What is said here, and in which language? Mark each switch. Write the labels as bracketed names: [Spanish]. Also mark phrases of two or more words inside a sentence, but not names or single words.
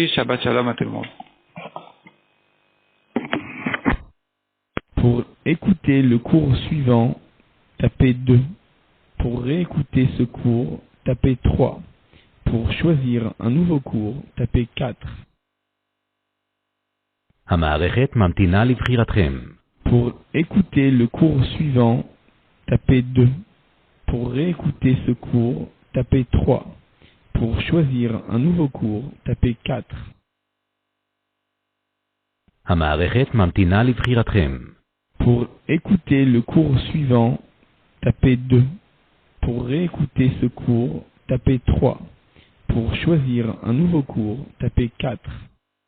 [Hebrew] שבת שלום [French] à tout le monde. Pour écouter le cours suivant, tapez 2. Pour réécouter ce cours, tapez 3. Pour choisir un nouveau cours, tapez 4. [Hebrew] המערכת ממתינה לבחירתכם. [French] Pour écouter le cours suivant, tapez 2. Pour réécouter ce cours, tapez 3. Pour choisir un nouveau cours, tapez 4. [Hebrew] המערכת ממתינה לבחירתכם. [French] Pour écouter le cours suivant, tapez 2. Pour réécouter ce cours, tapez 3. Pour choisir un nouveau cours, tapez 4.